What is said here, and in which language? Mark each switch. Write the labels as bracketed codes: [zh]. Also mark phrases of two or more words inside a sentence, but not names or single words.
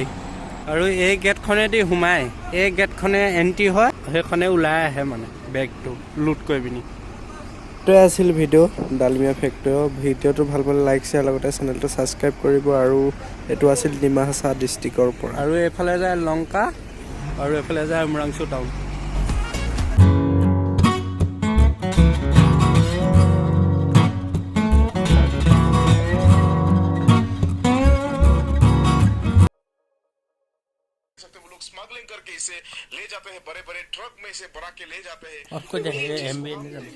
[as] আৰু এই গেটখনেদি সোমাই, এই গেটখনে এণ্ট্ৰি হয়, সেইখনে ওলাই আহে মানে বেগটো লোড কৰি পিনি। এইটোৱে আছিল ভিডিঅ' ডালমিয়া ফেক্টৰী। ভিডিঅ'টো ভাল পালে [en] like share, [as] লগতে চেনেলটো ছাবস্ক্ৰাইব কৰিব। আৰু এইটো আছিল ডিমা হাছাও ডিষ্ট্ৰিক্টৰ পৰা। আৰু এইফালে যায় লংকা আৰু এইফালে যায় উমৰাংচু টাউন। [hi] वो लोग स्मगलिंग करके इसे ले जाते हैं, बड़े बड़े ट्रक में इसे भरा के ले जाते हैं।